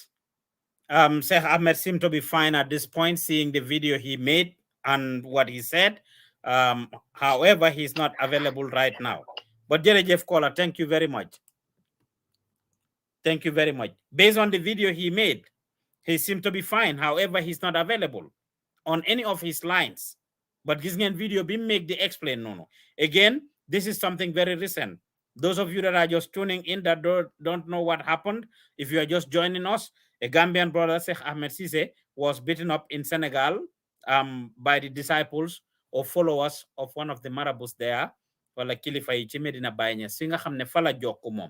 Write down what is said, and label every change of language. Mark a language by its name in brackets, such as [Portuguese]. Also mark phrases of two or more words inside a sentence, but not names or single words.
[English] Sheikh Ahmed seemed to be fine at this point, seeing the video he made and what he said. However, he's not available right now. But Jeff Kola, thank you very much. Thank you very much. Based on the video he made, he seemed to be fine. However, he's not available on any of his lines. [Wolof] But gis ngeen video bi [English] make the explain no. Again, this is something very recent. Those of you that are just tuning in that don't know what happened, if you are just joining us, a Gambian brother, Sheikh Ahmed Ceesay, was beaten up in Senegal by the disciples or followers of one of the Marabouts there. [Wolof] Wala kilifa yi ci Medina Baye Niass fi nga xamne fa la jokku mom.